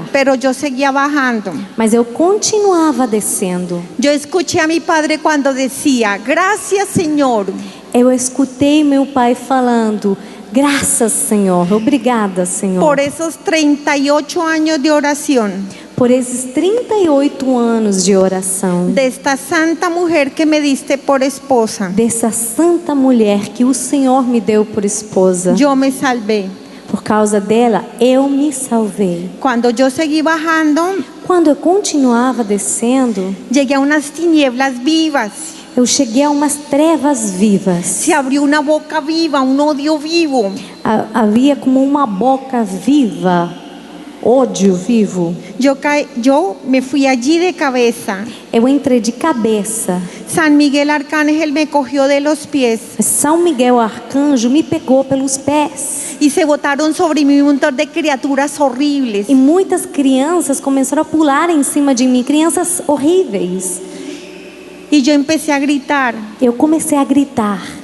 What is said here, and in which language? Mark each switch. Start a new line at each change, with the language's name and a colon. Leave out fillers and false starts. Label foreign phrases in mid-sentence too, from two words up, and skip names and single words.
Spanish: Pero yo seguía bajando.
Portuguese: Mas eu continuava descendo.
Spanish: Yo escuché a mi padre cuando decía, gracias Señor.
Portuguese: Eu escutei meu pai falando, graças Senhor, obrigada Senhor.
Spanish: Por esos 38 años de oración.
Portuguese: Por esses 38 anos de oração.
Spanish: Desta santa mulher que me diste por esposa.
Portuguese: Dessa santa mulher que o Senhor me deu por esposa. Eu me salvei. Por causa dela, eu me salvei. Quando eu segui bajando, quando eu continuava descendo, cheguei a umas tinieblas vivas. Eu cheguei a umas trevas vivas. Se abriu uma boca viva, um ódio vivo. Havia como uma boca viva. Ódio vivo. Eu me fui allí de cabeça. Eu entrei de cabeça.
Spanish: San Miguel Arcángel me cogió de los pies.
Portuguese: São Miguel Arcanjo me pegou pelos pés. E se botaram sobre mim um montão de criaturas horríveis. E muitas crianças começaram a pular em cima de mim, crianças horríveis. E eu comecei a gritar. Eu comecei a gritar.